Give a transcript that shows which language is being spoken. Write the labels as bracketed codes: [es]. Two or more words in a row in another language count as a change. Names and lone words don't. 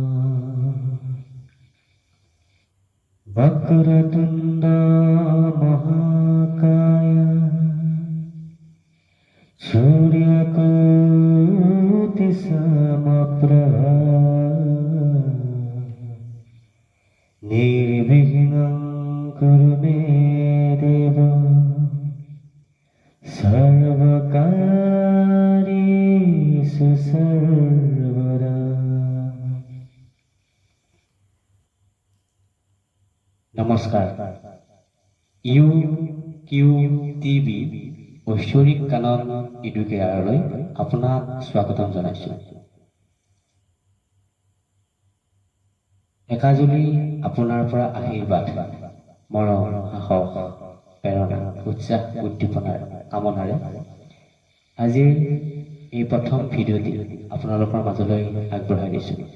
[sa] वक्रतुण्ड महाकाय सूर्यकोटिसमप्रभा निर्विघ्नं कुरु मे देव सर्वकार्येषु सर्वदा। [as] নমস্কাৰ। UQTV ঐশ্বৰিক কানন এডুকেয়াৰলৈ আপোনাক স্বাগতম জনাইছোঁ। একাজলি আপোনাৰ পৰা আশীৰ্বাদ মৰম সাহস প্ৰেৰণা উৎসাহ উদ্দীপনাৰ কামনাৰে আজিৰ এই প্ৰথম ভিডিঅ'টি আপোনালোকৰ মাজলৈ আগবঢ়াই দিছোঁ।